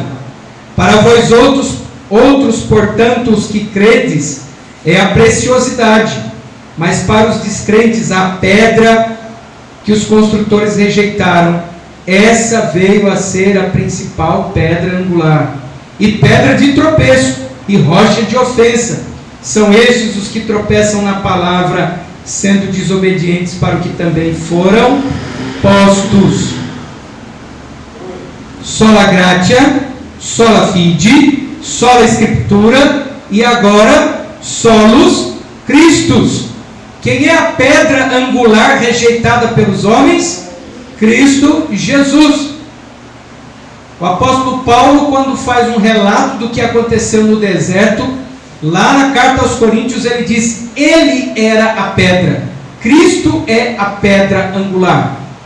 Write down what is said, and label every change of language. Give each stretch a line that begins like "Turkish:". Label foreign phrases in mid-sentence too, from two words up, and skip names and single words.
Portuguese: Para vós outros, portanto, os que credes, é a preciosidade, mas para os descrentes a pedra que os construtores rejeitaram, essa veio a ser a principal pedra angular, e pedra de tropeço, e rocha de ofensa. São estes os que tropeçam na palavra, sendo desobedientes para o que também foram postos.
Latin: Sola gratia, sola fide, sola Escritura,
Portuguese: e agora
Latin: solos Christus.
Portuguese: Quem é a pedra angular rejeitada pelos homens? Cristo Jesus. O apóstolo Paulo, quando faz um relato do que aconteceu no deserto, lá na carta aos Coríntios, ele diz: ele era a pedra, Cristo é a pedra angular.